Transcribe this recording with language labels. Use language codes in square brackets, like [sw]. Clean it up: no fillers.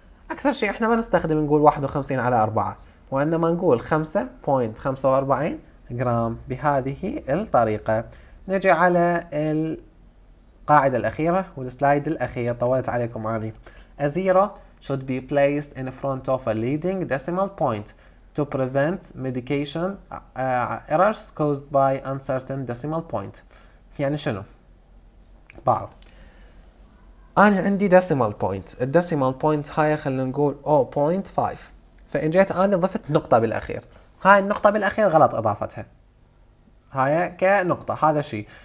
[ar] أكثر شيء احنا ما نستخدم نقول 51 على 4، وإنما نقول 5.45 جرام بهذه الطريقة. نجي على القاعدة الأخيرة والسلايد الأخير، طولت عليكم أني. [en] A zero should be placed in front of a leading decimal point to prevent medication errors caused by uncertain decimal point. [ar] يعني شنو؟ بعض أنا عندي decimal point، الديسيمال بوينت هاي خلينا نقول 0.5، فإن جيت أنا ضفت نقطة بالأخير، هاي النقطة بالأخير غلط إضافتها، هاي كنقطة، هذا شيء.